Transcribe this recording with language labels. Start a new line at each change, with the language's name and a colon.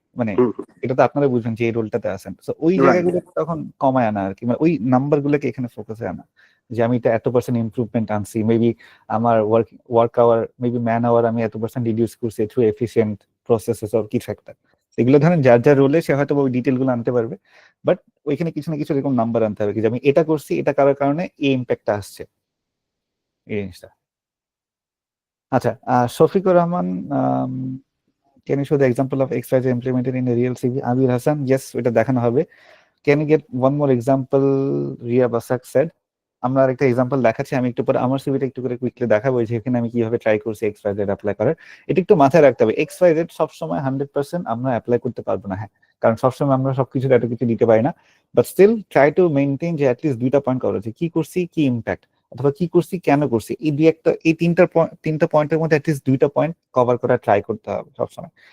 Bangla: মানে এটা তো আপনারা বুঝবেন যে এই রোলটাতে আছেন। সো ওই জায়গাগুলো তখন কমায় আনা আর কি, মানে ওই নাম্বার গুলোকে এখানে ফোকাসে আনা, যে আমি এটা এত% ইমপ্রুভমেন্ট আনছি, মেবি আমার work hour, maybe man hour আমি এত% রিডিউস করছি থ্রু এফিসিয়েন্ট প্রসেসেস অর কিছু একটা। এগুলো ধরেন যার যার রোলে সে হয়তো ওই ডিটেল গুলো আনতে পারবে, বাট ওইখানে কিছু না কিছু এরকম নাম্বার আনতে হবে, কি যে আমি এটা করছি, এটা করার কারণে এই ইম্প্যাক্টটা আসছে, এই জিনিসটা। আচ্ছা,
English: Shafiqur Rahman, can you show the example of XYZ implemented in a real CV?
Bangla: Abir Hasan, yes, এটা দেখানো হবে।
English: Can you get one more example?
Bangla: Riya Basak said, আমরা আরেকটা এক্সাম্পল দেখাচ্ছি, আমি একটু পরে আমার সিভিটা একটু করে কুইকলি দেখাবো যে এখানে আমি কিভাবে ট্রাই করছি XYZ অ্যাপ্লাই করার। এটা একটু মাথায় রাখতে হবে, XYZ সবসময় 100% আমরা অ্যাপ্লাই করতে পারবো না, হ্যাঁ, কারণ সবসময় আমরা সবকিছু এত কিছু দিতে পারি না, but still try to maintain যে অ্যাটলিস্ট 2টা পয়েন্ট করা যে কি করছি, কি ইম্প্যাক্ট, অথবা কি করছি, কেন করছি, এই এই তিনটা পয়েন্টের মধ্যে অ্যাটলিস্ট 2টা পয়েন্ট কভার করা ট্রাই করতে হবে সবসময়।